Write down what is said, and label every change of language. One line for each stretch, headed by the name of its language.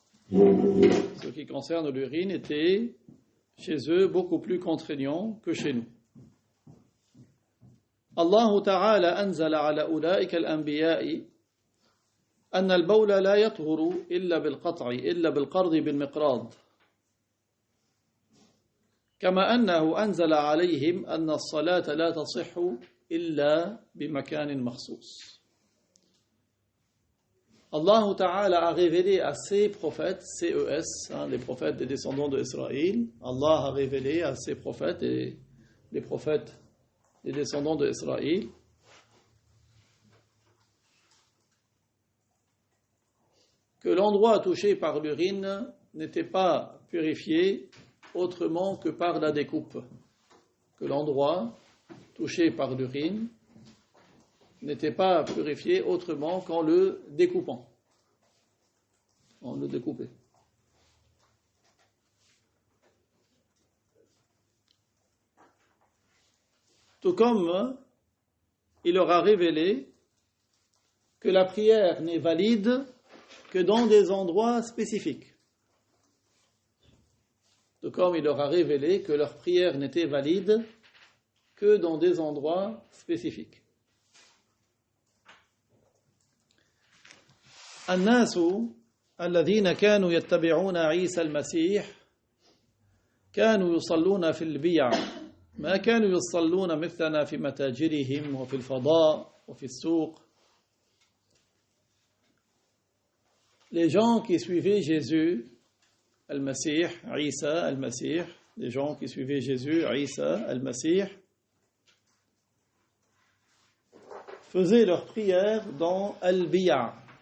French: Ce qui concerne l'urine était chez eux beaucoup plus contraignant que chez nous.
Arabic: الله تعالى أنزل على أولئك الأنبياء أن البول لا يطهر إلا بالقطع إلا بالقرض بالمقراض كما أنه أنزل عليهم أن الصلاة لا تصح إلا بمكان مخصوص.
French: Allah Ta'ala a révélé à ses prophètes, CES, les prophètes des descendants d'Israël, Allah a révélé à ses prophètes et les prophètes des descendants d'Israël que l'endroit touché par l'urine n'était pas purifié autrement que par la découpe. Que l'endroit touché par l'urine n'était pas purifié autrement qu'en le découpant. En le découpant. Tout comme il leur a révélé que la prière n'est valide que dans des endroits spécifiques. Tout comme il leur a révélé que leur prière n'était valide que dans des endroits spécifiques.
Arabic: الناس الذين كانوا يتبعون عيسى المسيح كانوا يصلون في البيع ما كانوا يصلون مثلنا في متاجرهم وفي الفضاء وفي السوق.
French: Les gens qui suivaient Jésus, Al-Masih, Isa, Al-Masih, les gens qui suivaient Jésus, Isa, Al-Masih, faisaient leur prière dans Al-Bi'a.